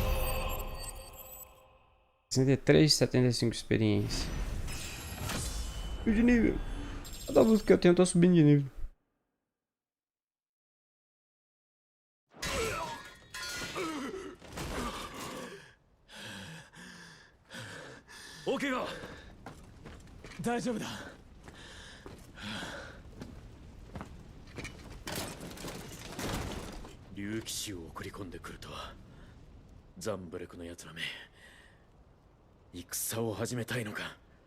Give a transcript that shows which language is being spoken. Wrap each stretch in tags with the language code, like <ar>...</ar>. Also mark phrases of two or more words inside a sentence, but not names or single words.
<pt>63, 75 experiência. De nível. Cada luta que eu tenho, eu tô subindo de nível.</pt> <ja>OK が大丈夫だ。竜騎士を送り込んでくるとはザンブレクのやつらめ戦を始めたいのか。</ja>